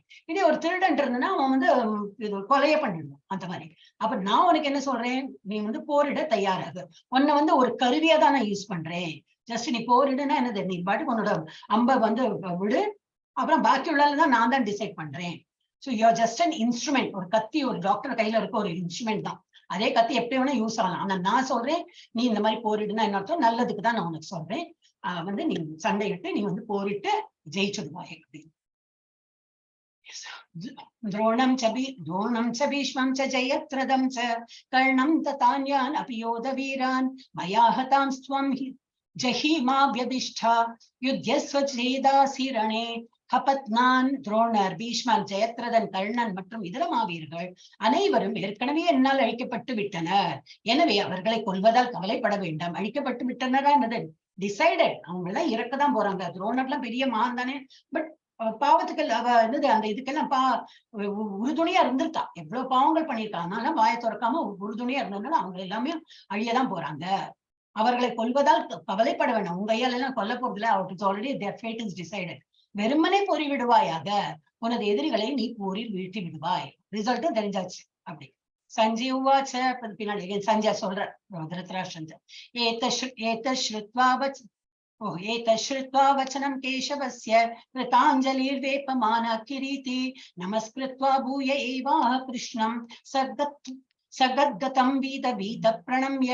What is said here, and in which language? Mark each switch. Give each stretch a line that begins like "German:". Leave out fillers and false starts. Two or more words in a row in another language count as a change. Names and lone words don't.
Tamil: இதே ஒரு திருடன் இருந்ததுன்னா அவன் வந்து இது கொலைய பண்ணிடுவான். அந்த மாதிரி. அப்ப நான் உனக்கு என்ன சொல்றேன்? நீ வந்து போரிட தயாராக. உன்னை வந்து ஒரு கருவியா தான் நான் யூஸ் பண்றேன். ஜஸ்ட் நீ போரிடுன்னா என்னது? நீ பாட்டுக்கு உன்னோட அம்ப வந்து விடு, அப்புறம் பாக்கி உள்ளதான் நான் தான் டிசைட் பண்றேன்.
English: So you are just an instrument.
Tamil: ஒரு கத்தி ஒரு டாக்டர் கையில இருக்க ஒரு இன்ஸ்ட்ருமெண்ட் தான். அதே கத்தி எப்படி வேணா யூஸ் ஆகலாம். ஆனா நான் சொல்றேன், நீ இந்த மாதிரி போரிடுனா என்ன அர்த்தம்? நல்லதுக்கு தான் நான் உனக்கு சொல்றேன். வந்து நீ சண்டையிட்டு நீ வந்து போரிட்டு ஜெயிச்சுடுவாய்.
Sanskrit: द्रोणं च भीष्मं च जयद्रथं च कर्णं तथान्यान् अपि योधवीरान् मया हतांस्त्वं जहीमाव्यधिष्ठा युध्यस्व चेदासिरणे.
Tamil: கபத்னான், துரோணர், பீஷ்மர், ஜெயத்ரதன், கர்ணன் மற்றும் இதர மாவீரர்கள் அனைவரும் ஏற்கனவே என்னால் அழிக்கப்பட்டு விட்டனர். எனவே அவர்களை கொல்வதால் கவலைப்பட வேண்டாம். அழிக்கப்பட்டு விட்டனரா என்னது? டிசைடட். அவங்க எல்லாம் இறக்கதான் போறாங்க. துரோணர்லாம் பெரிய மகான் தானே, பட் பாவத்துக்கு அவ என்னது அந்த இதுக்கெல்லாம் உறுதுணையா இருந்திருக்கா. எவ்வளவு பாவங்கள் பண்ணியிருக்கா. அதனால வாயை திறக்காம உறுதுணையா இருந்ததுனால அவங்க எல்லாமே அழியதான் போறாங்க. அவர்களை கொல்வதால் கவலைப்பட வேண்டாம். உங்க கையால எல்லாம் கொல்ல போறதுல அவருக்கு
English: already their fate is decided.
Tamil: வெறுமனே போரி விடுவாயாக, உனது எதிரிகளை நீ போரில் வீழ்த்தி விடுவாய். ரிசல்ட்டும் தெரிஞ்சாச்சு. அப்படி சஞ்சீவாச்ச பின்னாடி சஞ்சய் சொல்ற திருதராஷ்டிரன்,
Sanskrit: एतच्छ्रुत्वा वचनं केशवस्य कृताञ्जलिर्वेपमान किरीटी नमस्कृत्वा भूय एवाह कृष्णं सगद्गदं भीत प्रणम्य.